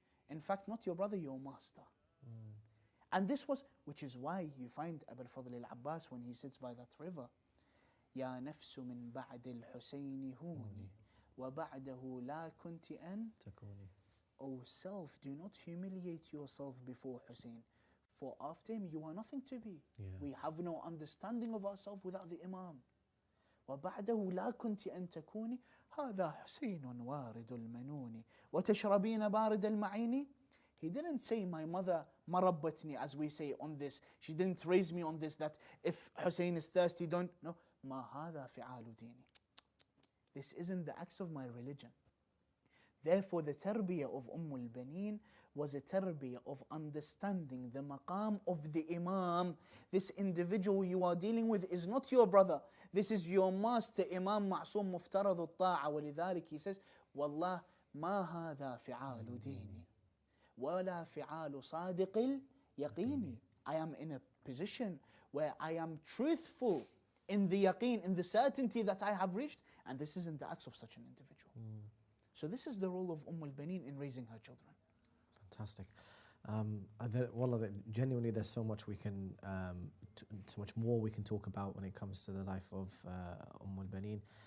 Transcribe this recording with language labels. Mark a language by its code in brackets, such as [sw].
[en] In fact, not your brother, your master. And this was, which is why you find Abu al-Fadl al-Abbas when he sits by that river, [ar] يا نفس من بعد الحسين هوني وبعده لا كنت أن تكوني. [en] O self, do not humiliate yourself before Hussein, for after him you are nothing to be. We have no understanding of ourselves without the Imam. [ar] وبعده لا كنت أن تكوني هذا حسين وارد المنون وتشربين بارد المعين. [en] He didn't say my mother مربتني, as we say on this. She didn't raise me on this, that if Hussein is thirsty, don't. No. [ar] ما هذا فعال ديني. [en] This isn't the acts of my religion. Therefore, the tarbiyah of al-Baneen was a tarbiyah of understanding the maqam of the Imam. This individual you are dealing with is not your brother. This is your master, Imam Ma'soom Muftarad al-Ta'a. [ar] ولذلك [en] he says, [ar] والله ما هذا فعال ديني ولا فعال صادق اليقين. [en] I am in a position where I am truthful in the yaqeen, in the certainty that I have reached, and this isn't the acts of such an individual. So this is the role of al-Baneen in raising her children. Fantastic. Wallah, genuinely, there's so much we can, so much more we can talk about when it comes to the life of al-Baneen.